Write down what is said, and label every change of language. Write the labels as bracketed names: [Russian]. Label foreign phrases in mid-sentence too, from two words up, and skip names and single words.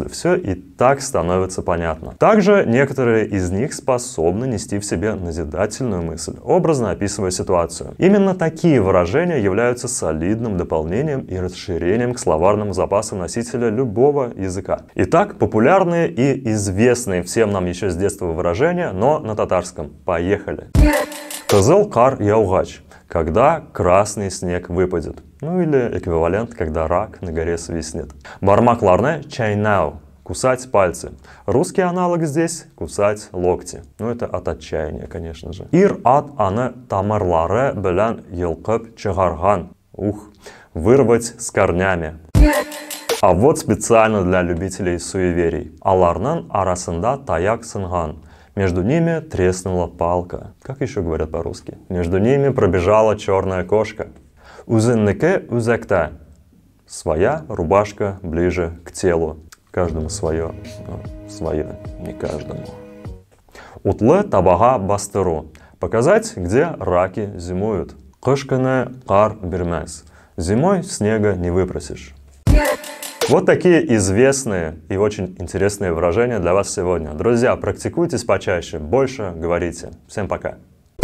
[Russian] Все и так становится понятно. Также некоторые из них способны нести в себе назидательную мысль, образно описывая ситуацию. Именно такие выражения являются солидным дополнением и расширением к словарному запасу носителя любого языка. Итак, популярные и известные всем нам еще с детства выражения, но на татарском. Поехали! [Tatar] Кызыл кар яугач. [Russian] Когда красный снег выпадет. Ну или эквивалент, когда рак на горе свистнет. [Tatar] Бармакларне чайнау. [Russian] Кусать пальцы. Русский аналог здесь кусать локти. Ну это от отчаяния, конечно же. [Tatar] Ир ат аны тамырлары белән йолкып чыгарган. [Russian] Вырвать с корнями. А вот специально для любителей суеверий. [Tatar] Аларның арасында таяк сынган. [Russian] Между ними треснула палка. Как еще говорят по-русски? Между ними пробежала черная кошка. [Tatar] Узынныке узекта. [Russian] Своя рубашка ближе к телу. Каждому свое, но свое не каждому. [Tatar] Утлы табага бастыру. [Russian] Показать, где раки зимуют. [Tatar] Кышкыны кар бирмес. [Russian] Зимой снега не выпросишь. Вот такие известные и очень интересные выражения для вас сегодня. Друзья, практикуйтесь почаще, больше говорите.